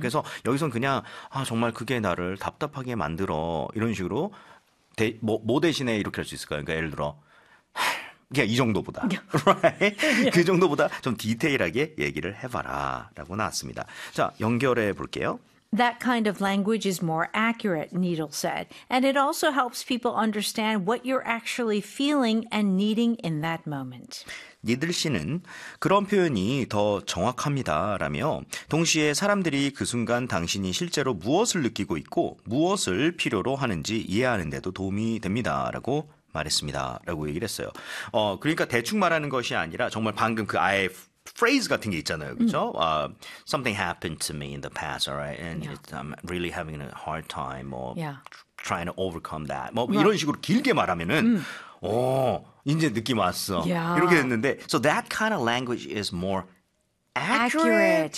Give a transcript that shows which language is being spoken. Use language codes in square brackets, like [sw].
[ko] 그래서 여기선 그냥 아 정말 그게 나를 답답하게 만들어 이런 식으로 뭐 대신에 이렇게 할수 있을까요? 그러니까 예를 들어 그냥 이 정도보다, [en] right? [ko] 그 정도보다 좀 디테일하게 얘기를 해봐라라고 나왔습니다. 자, 연결해 볼게요. [en] That kind of language is more accurate, Needle said. And it also helps people understand what you're actually feeling and needing in that moment. [ko] 니들 씨는 그런 표현이 더 정확합니다라며 동시에 사람들이 그 순간 당신이 실제로 무엇을 느끼고 있고 무엇을 필요로 하는지 이해하는 데도 도움이 됩니다라고 말했습니다라고 얘기를 했어요. 그러니까 대충 말하는 것이 아니라 정말 방금 그 아예 phrase 같은 게 있잖아요, 그렇죠? [en] Something happened to me in the past, alright, and I'm really having a hard time, 뭐 trying to overcome that, [ko] 뭐 이런 식으로 길게 말하면은, 이제 느낌 왔어, 이렇게 됐는데, [en] so that kind of language is more accurate.